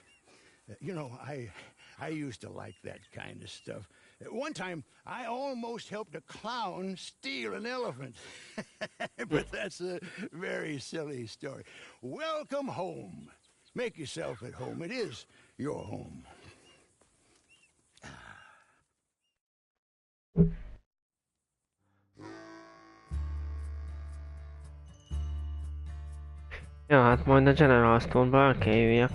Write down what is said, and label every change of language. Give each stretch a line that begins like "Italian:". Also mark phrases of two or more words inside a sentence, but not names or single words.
English: You know, I used to like that kind of stuff. One time, I almost helped a clown steal an elephant. But that's a very silly story. Welcome home. Make yourself at home. It is your home.
Hungarian: Ja, hát majd a General Store-ba el kell jöjjek.